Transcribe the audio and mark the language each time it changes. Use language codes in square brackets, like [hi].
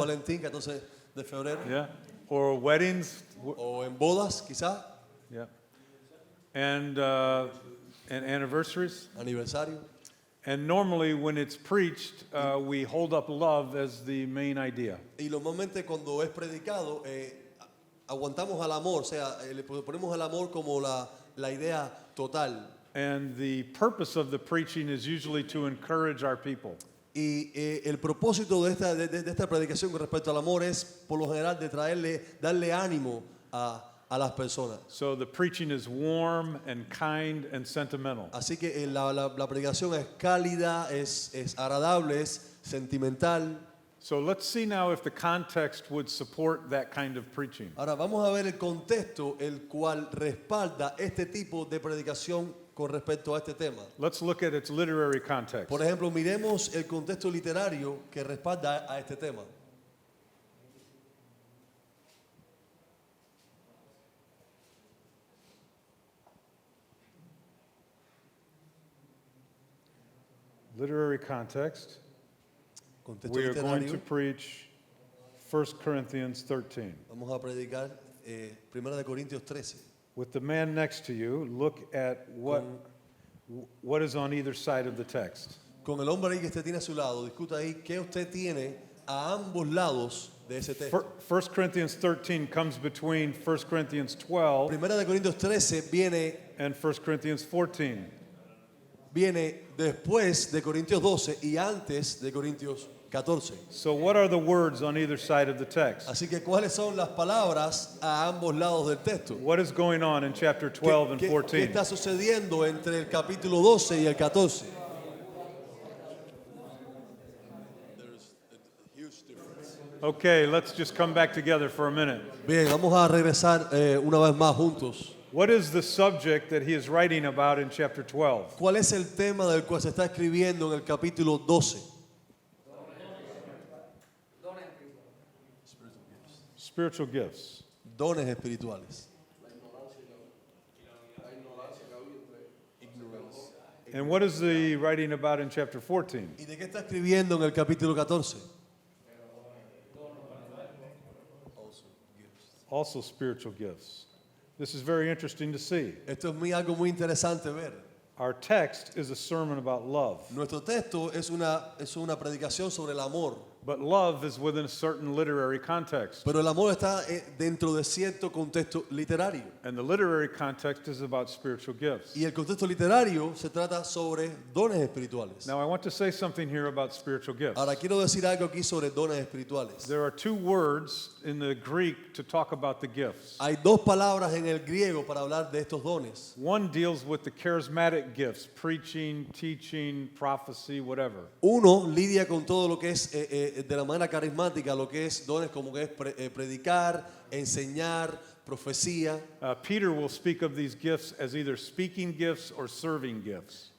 [es] Valentín, 14 de febrero. [en] Yeah. Or weddings? [es] O en bodas, quizá, [en] Yeah. And anniversaries? [es] aniversario. [en] And normally when it's preached, we hold up love as the main idea. [es] Y normalmente cuando es predicado, aguantamos al amor, o sea, le ponemos al amor como la idea total. [en] And the purpose of the preaching is usually to encourage our people. [es] Y el propósito de esta predicación con respecto al amor es, por lo general, de darle ánimo a las personas. [en] So the preaching is warm and kind and sentimental. [es] Así que la predicación es cálida, es agradable, es sentimental. [en] So let's see now if the context would support that kind of preaching. [es] Ahora vamos a ver el contexto el cual respalda este tipo de predicación con respecto a este tema. [en] Let's look at its literary context. [es] Por ejemplo, miremos el contexto literario que respalda a este tema. [en] Literary context. [es] Contexto [en] We are going to [es] literario. [en] preach 1 Corinthians 13. [es] Vamos a predicar 1 de Corintios 13. [en] With the man next to you, look at what is on either side of the text. [es] Con el hombre ahí que usted tiene a su lado, discuta ahí qué usted tiene a ambos lados de ese texto. [en] 1 Corinthians 13 comes between 1 Corinthians 12 [es] Primera de Corintios 13 [en] and 1 Corinthians 14. [es] viene después de Corintios 12 y antes de Corintios 14. [en] So what are the words on either side of the text? [es] Así que, ¿cuáles son las palabras a ambos lados del texto? [en] What is going on in chapter 12 and [es] ¿Qué [en] 14? [es] está sucediendo entre el capítulo 12 y el 14? [en] Okay, let's just come back together for a minute. [es] Bien, vamos a regresar una vez más juntos. [en] What is the subject that he is writing about in chapter 12? [es] ¿Cuál es el tema del cual se está escribiendo en el capítulo 12? [en] Spiritual gifts. [es] Dones espirituales. [en] And what is he writing about in chapter 14? [es] ¿Y de qué está escribiendo en el capítulo 14? [en] Also spiritual gifts. This is very interesting to see. [es] Esto es algo muy interesante ver. [en] Our text is a sermon about love. [es] Nuestro texto es una predicación sobre el amor. [en] But love is within a certain literary context. [es] Pero el amor está dentro de cierto contexto literario. [en] And the literary context is about spiritual gifts. [es] Y el contexto literario se trata sobre dones espirituales. [en] Now I want to say something here about spiritual gifts. [es] Ahora quiero decir algo aquí sobre dones espirituales. [en] There are two words in the Greek to talk about the gifts. [es] Hay dos palabras en el griego para hablar de estos dones. [en] One deals with the charismatic gifts, preaching, teaching, prophecy, whatever. [es] Uno lidia con todo lo que es de la manera carismática, lo que es dones como que es predicar, enseñar, profecía. [en] Peter will speak of these gifts as either speaking gifts or serving gifts.